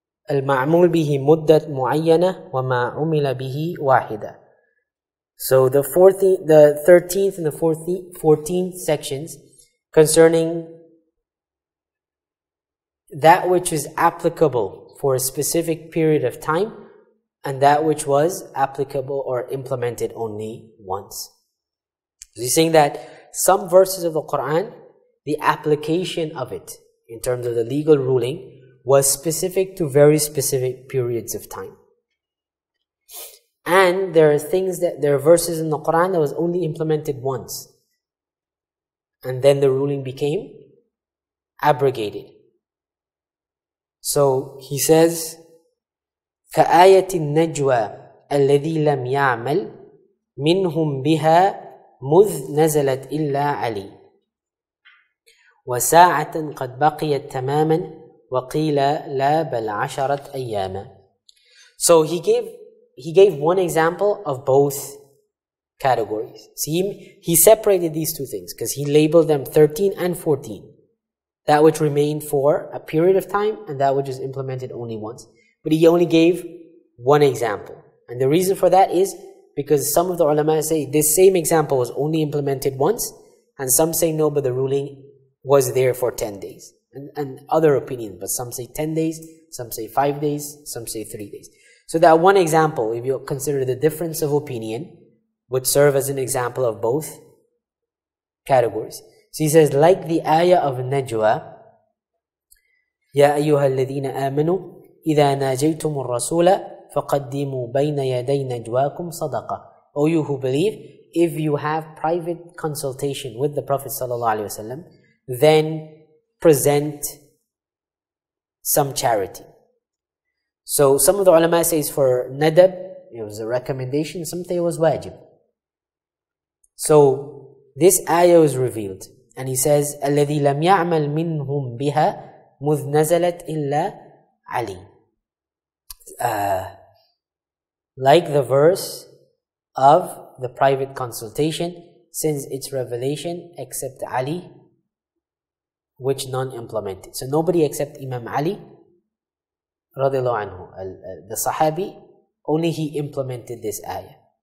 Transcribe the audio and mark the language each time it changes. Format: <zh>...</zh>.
<ar>المعمول به مدة معينة وما عمل به واحدة.</ar> <en>So the 13th and the 14th sections concerning that which is applicable for a specific period of time and that which was applicable or implemented only once. So he's saying that some verses of the Qur'an, the application of it in terms of the legal ruling was specific to very specific periods of time. And there are verses in the Qur'an that was only implemented once, and then the ruling became abrogated. So he says,</en> <ar>كآية النجوى الذي لم يعمل منهم بها مذ نزلت إلا علي وساعة قد بقيت تماما وقيل لا بل عشرة أياما.</ar> <en>So he gave one example of both categories. See, he separated these two things because he labeled them 13 and 14. That which remained for a period of time and that which is implemented only once. But he only gave one example. And the reason for that is because some of the ulama say this same example was only implemented once, and some say no, but the ruling was there for 10 days. And other opinions, but some say 10 days, some say 5 days, some say 3 days. So that one example, if you consider the difference of opinion, would serve as an example of both categories. So he says, like the ayah of Najwa,</en> <ar>يا أيها الذين آمنوا إذا ناجيتم الرسول فقدموا بين يدي نجواكم صدقة.</ar> <en>O you who believe, if you have private consultation with the Prophet ﷺ, then present some charity. So some of the ulama says for nadab, it was a recommendation, some say it was wajib. So this ayah was revealed, and he says,</en> <ar>الذي لم يعمل منهم بها مذ نزلت إلا علي.</ar> <en>Like the verse of the private consultation, since its revelation except Ali, which none implemented. So nobody except Imam Ali radiallahu anhu, the Sahabi, only he implemented this ayah.</en>